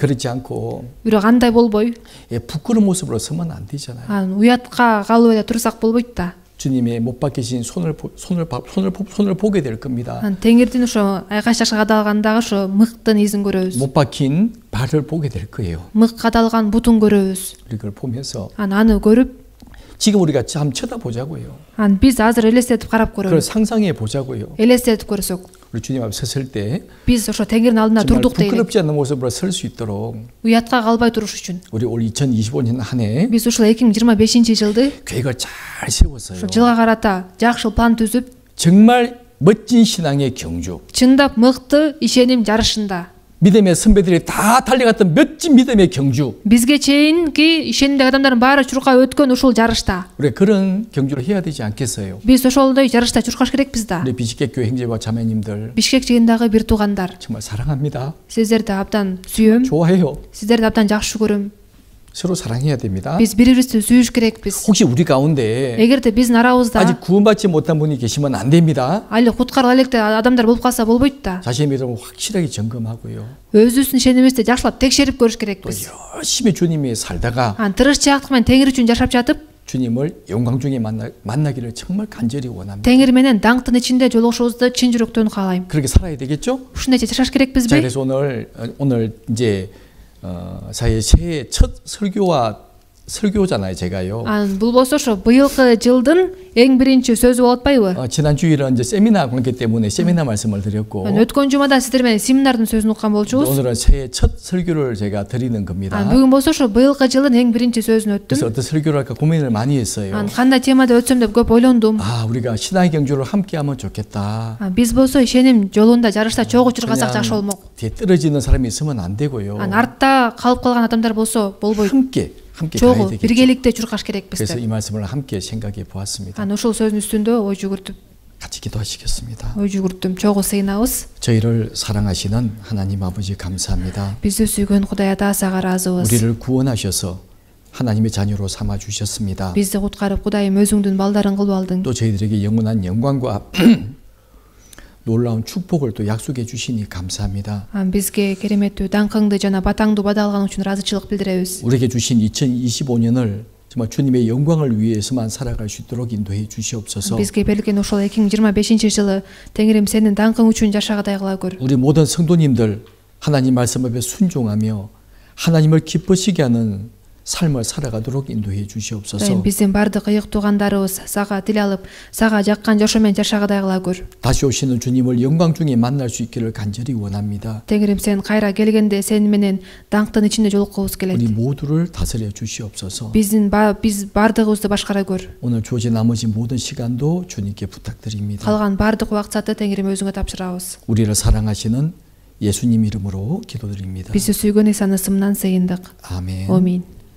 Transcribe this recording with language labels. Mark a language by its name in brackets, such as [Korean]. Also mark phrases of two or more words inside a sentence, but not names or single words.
[Korean] 그렇지 않고 [Kyrgyz] Бирок андай болбой, [Korean] 부끄러운 모습으로 서면 안 되잖아요. [Kyrgyz] анан уятка калып эле турсак болбойт да. [Korean] 주님의 못 박히신 손을 보게 될 겁니다. [Kyrgyz] Анан Теңирдин ошо айкаш жашка кадалгандагы ошо мыктын изин көрөбүз. [Korean] 못 박힌 발을 보게 될 거예요. [Kyrgyz] Мык кадалган бутун көрөбүз. [Korean] 이걸 보면서 [Kyrgyz] Анан аны көрүп, [Korean] 지금 우리가 참 쳐다보자고요. [Kyrgyz] анан биз азыр элестетип карап [Korean] 그걸 [Kyrgyz] көрөлү. [Korean] 상상해 보자고요. [Kyrgyz] элестетип көрсөк, [Korean] 우리 주님 앞에 섰을 때 [Kyrgyz] биз ошо Теңирдин алдында [Korean] 정말 [Kyrgyz] турдук дейли. [Korean] 부끄럽지 않는 모습으로 설 수 있도록 [Kyrgyz] Уятка калбай туруш үчүн [Korean] 우리 올 2025년 한 해 [Kyrgyz] биз ушул 2025-жылды [Korean] 계획을 잘 세웠어요. [Kyrgyz] жылга карата жакшы план түзүп, [Korean] 정말 멋진 신앙의 경주. [Kyrgyz] чындап мыкты ишеним жарышында [Korean] 믿음의 선배들이 다 달려갔던 멋진 믿음의 경주. [Kyrgyz] бизге чейинки ишенимдеги адамдардын баары чуркап өткөн ушул жарышта [Korean] 우리 그런 경주를 해야 되지 않겠어요? [Kyrgyz] биз ошолдой жарышта чуркаш керекпиз да. [Korean] 우리 비식계 교회 형제와 자매님들 [Kyrgyz] Бишкек жыйындагы бир туугандар, [Korean] 정말 사랑합니다. [Kyrgyz] сиздерди абдан сүйөм, [Korean] 좋아해요. [Kyrgyz] сиздерди абдан жакшы көрөм. [Korean] 서로 사랑해야 됩니다. [Kyrgyz] Биз бири-бирибизди сүйүш керекпиз. [Korean] 혹시 우리 가운데 [Kyrgyz] эгерде биздин арабызда [Korean] 아직 구원받지 못한 분이 계시면 안 됩니다. [Kyrgyz] али куткарыла электе адамдар болуп калса болбойт да. [Korean] 자신의 믿음을 확실하게 점검하고요. [Kyrgyz] Өзүбүздүн ишенимибизди жакшылап текшерип көрүш [Korean] 또 [Kyrgyz] керекпиз. [Korean] 열심히 주님이 살다가 [Kyrgyz] Анан тырышчаактык менен Теңир үчүн жашап жатып, [Korean] 주님을 영광 중에 만나기를 정말 간절히 원합니다. [Kyrgyz] Теңир менен даңктын ичинде жолугушубузду чын жүрөктөн каалайм. [Korean] 그렇게 살아야 되겠죠? [Kyrgyz] Ушундай жашаш [Korean] 자, [Kyrgyz] керекпизби? [Korean] 그래서 오늘 이제 사회 새해 첫 설교잖아요, 제가요. [Kyrgyz] Анан бул болсо ошо быйылкы жылдын эң биринчи сөзү болуп атпайбы? [Korean] 지난 주일은 이제 세미나 그렇기 때문에 세미나 말씀을 드렸고 [Kyrgyz] Өткөн жумада сиздер менен семинардын сөзүн уккан болчубуз. [Korean] 오늘은 새해 첫 설교를 제가 드리는 겁니다. [Kyrgyz] Бүгүн болсо ошо быйылкы жылдын эң биринчи сөзүн [Korean] 그래서 [Kyrgyz] өттүм. [Korean] 어떤 설교를 할까 고민을 많이 했어요. [Kyrgyz] Анан кандай темада өтсөм деп көп ойлондум. [Korean] 우리가 신앙의 경주를 함께 하면 좋겠다. [Kyrgyz] Биз болсо ишеним жолунда жарышта чогуу чургасак жакшы [Korean] 그냥 [Kyrgyz] болмок. [Korean] 뒤에 떨어지는 사람이 있으면 안 되고요. [Kyrgyz] Анан артта калып калган адамдар болсо болбойт. [Korean] 함께 가야 [Kyrgyz] Чогуу [Korean] 되겠죠. [Kyrgyz] биргеликте чуркаш керекпиз [Korean] 그래서 [Kyrgyz] деп. [Korean] 이 말씀을 함께 생각해 보았습니다. [Kyrgyz] Анан ушул сөздүн үстүндө ой жүгүртүп, [Korean] 같이 기도하시겠습니다. [Kyrgyz] чогуу сыйынабыз. [Korean] 저희를 사랑하시는 하나님 아버지 감사합니다. [Kyrgyz] Бизди сүйгөн Кудай Ата сага ыраазыбыз. [Korean] 우리를 구원하셔서 하나님의 자녀로 삼아 주셨습니다. [Kyrgyz] Бизди куткарып Кудайым өзүңдүн балдарың кылып алдың. [Korean] 또 저희들에게 영원한 영광과 놀라운 축복을 또 약속해 주시니 감사합니다. [Kyrgyz] Бизге кереметтүү даңкыңды жана батаңды бада алган үчүн ыраазычылык билдиребиз. [Korean] 우리에게 주신 2025년을 정말 주님의 영광을 위해서만 살아갈 수 있도록 인도해 주시옵소서. [Kyrgyz] Бизге берилген ошол 2025 Теңирим сенин даңкың үчүн жашагыдай кыла көр. [Korean] 우리 모든 성도님들 하나님 말씀 앞에 순종하며 하나님을 기쁘시게 하는 삶을 살아가도록 인도해 주시옵소서. [Kyrgyz] Биздин бардык ыйык туугандарыбыз сага тил алып, сага жаккан жашоо менен жашагыдай кыла көр. [Korean] 다시 오시는 주님을 영광 중에 만날 수 있기를 간절히 원합니다. [Kyrgyz] Теңирим сен кайра келгенде сени менен даңктын ичинде жолуккубуз келет. [Korean] 우리 모두를 다스려 주시옵소서. [Kyrgyz] биз бардыгыбызды башкара көр. [Korean] 오늘 주어진 나머지 모든 시간도 주님께 부탁드립니다. [Kyrgyz] Калган бардык убакытты Теңирим өзүңө тапшырабыз. [Korean] 우리를 사랑하시는 예수님 이름으로 기도드립니다. [Kyrgyz] Бизди сүйгөн Исанын ысымынан сыйындык. [Korean] 아멘. [Kyrgyz] Амин.